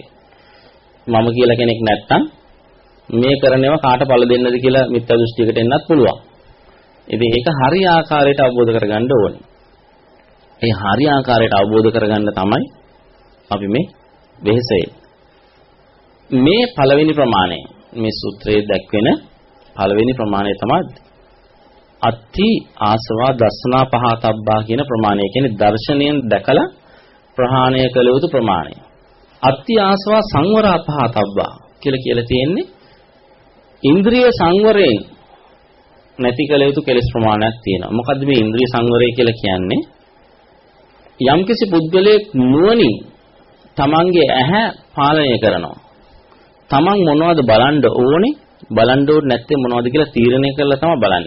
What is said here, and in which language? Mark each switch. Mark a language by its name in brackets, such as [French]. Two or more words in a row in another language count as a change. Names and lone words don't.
[Sinhala] මම කියලා කෙනෙක් නැත්නම් මේ කරනේව කාට පළ දෙන්නද කියලා මිත්‍යා දෘෂ්ටියකට එන්නත් පුළුවන්. ඉතින් ඒක හරියාකාරයට අවබෝධ කරගන්න ඕනේ. ඒ හරියාකාරයට අවබෝධ කරගන්න තමයි අපි මේ වෙහෙසෙන්නේ. මේ පළවෙනි ප්‍රමාණය මේ සූත්‍රයේ දැක්වෙන පළවෙනි ප්‍රමාණය තමයි [Pali] අත්ති ආසවා දස්සනා පහතබ්බා [Sinhala] කියන ප්‍රමාණය. කියන්නේ දර්ශනයෙන් දැකලා ප්‍රහාණය කළ යුතු ප්‍රමාණය. [Pali] අත්ති ආසවා සංවරා පහතබ්බා [Sinhala] කියලා තියෙන්නේ ඉන්ද්‍රිය සංවරයෙන් නැති කළ යුතු කෙලෙස් ප්‍රමාණයක් තියෙනවා. මොකද්ද මේ ඉන්ද්‍රිය සංවරය කියලා කියන්නේ? යම්කිසි පුද්ගලයෙක් නුවණින් තමන්ගේ ඇහැ පාලනය කරනවා. තමන් මොනවද බලන්න ඕනේ නැත්නම් මොනවද කියලා තීරණය කරලා තමයි බලන්නේ.